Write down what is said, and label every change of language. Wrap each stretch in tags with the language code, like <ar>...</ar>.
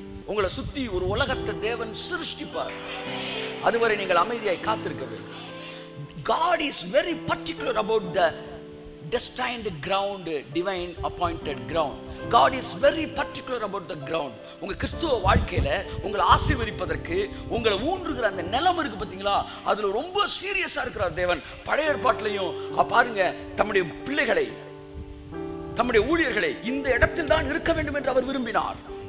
<ta>உங்களை சுத்தி ஒரு உலகத்தை தேவன் சிருஷ்டிப்பார். அதுவரை நீங்கள் அமைதியாய் காத்திருக்க வேண்டும்.</ta> <en>God is very particular about the destined ground, divine appointed ground. God is very particular about the ground.</en> <ta>உங்க கிறிஸ்துவ வாழ்க்கையில உங்களை ஆசீர்வதிப்பதற்கு உங்களை ஊன்றுகிற அந்த நிலம் இருக்கு பாத்தீங்களா, அதுல ரொம்ப சீரியஸா இருக்கிறார் தேவன். பழைய ஏற்பாட்டிலையும் பாருங்க, தம்முடைய பிள்ளைகளை, தம்முடைய ஊழியர்களை இந்த இடத்தில் தான் இருக்க வேண்டும் என்று அவர் விரும்பினார்.</ta>